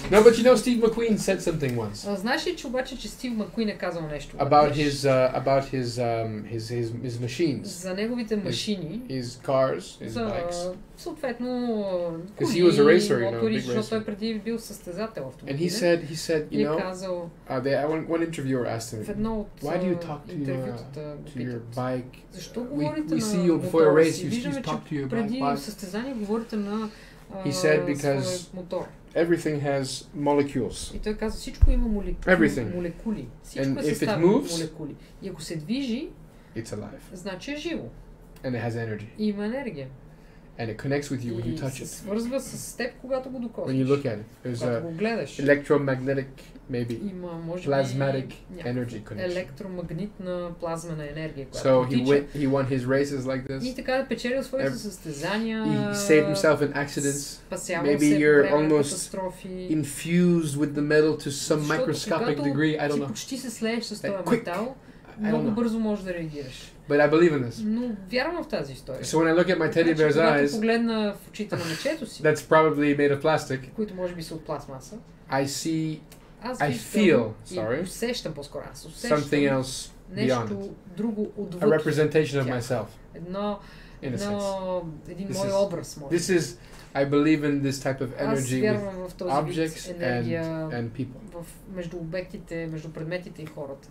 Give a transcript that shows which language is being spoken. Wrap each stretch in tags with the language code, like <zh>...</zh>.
<en>No, but you know Steve McQueen said something once.</en> <bg>Знаеш ли, че обаче, че Стив Макуин е казал нещо?</bg> <en>About his machines.</en> <bg>За неговите машини.</bg> <en>His cars, his bikes.</en> <bg>Съответно,</bg> <en>because he was a racer, you know, big racer.</en> <bg>Защото той преди бил състезател автомобилен.</bg> <en>And he said, you know, one interviewer asked him, why do you talk to your bike? We see you before a race, you talk to your bike.</en> <bg>Преди състезание говорите на</bg> <en>He said everything has molecules.</en> <bg>И той казва, всичко има молекули. Всичко</bg> <en>And</en> <bg>е съставено от молекули. И ако се движи,</bg> <en>it's alive.</en> <bg>Значи е живо.</bg> <en>And it has energy.</en> <bg>И има енергия.</bg> <en>And it connects with you when you touch it.</en> <bg>Свързва с теб, когато го докоснеш.</bg> <en>When you look at it, there's a electromagnetic, maybe plasmatic energy connection.</en> <bg>Електромагнитна плазмена енергия, която</bg> <en>So he won his races like this.</en> <bg>И така печелил своите състезания.</bg> <en>He saved himself in accidents. Maybe you're almost infused with the metal to some microscopic degree. I don't know.</en> <bg>Почти се слееш с този метал. Много бързо можеш да реагираш.</bg> <en>But I believe in this.</en> <bg>Но вярвам в тази история.</bg> <en>So when I look at my teddy bear's eyes,</en> <bg>погледна в очите на мечето си,</bg> <en>that's probably made of plastic.</en> <bg>които може би са от пластмаса.</bg> <en>I feel,</en> <bg>усещам по-скоро.</bg> <en>Something else beyond.</en> <bg>Друго отвъд.</bg> <en>A representation of myself.</en> <bg>Един мой образ.</bg> <en>This is, I believe in this type of energy with objects and people.</en> <bg>Между обектите, между предметите и хората.</bg>